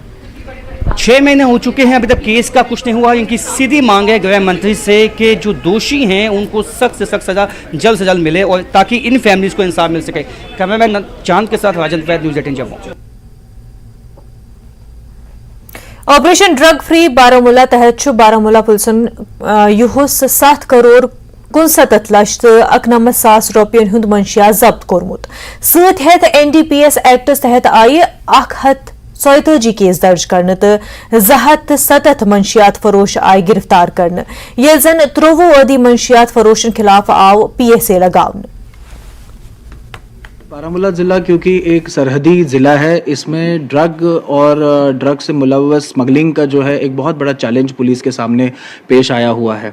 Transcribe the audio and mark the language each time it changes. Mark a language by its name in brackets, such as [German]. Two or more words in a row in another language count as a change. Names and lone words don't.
[Hindi] 6 महीने हो चुके हैं, अभी तक केस का कुछ नहीं हुआ। इनकी सीधी मांग है गृह मंत्री से कि जो दोषी हैं उनको सख्त से सख्त सजा जल्द से जल्द मिले और ताकि इन फैमिलीज को इंसाफ मिल सके। कैमरामैन चांद के साथ राजन वैद, न्यूज़ 18 जम्मू। [Kashmiri] ऑपरेशन ड्रग फ्री बारामूला तहत बारामूला पुलिसन युहुस 7 करोड़ 69 लक्ष तो 91,000 रुपयन हुंद मंशियात जब्त कोरमुत। सत हेत NDPS एक्टस तहत आये 147 केस दर्ज करने तो 207 मंशियात फरोश आय गिरफ्तार करने, ये जन 23 अदी मंशियात फरोशन खिलाफ आव PSA लगावन। [Hindi] बारामूला ज़िला क्योंकि एक सरहदी ज़िला है, इसमें ड्रग और ड्रग से मुलव्वस स्मगलिंग का जो है एक बहुत बड़ा चैलेंज पुलिस के सामने पेश आया हुआ है।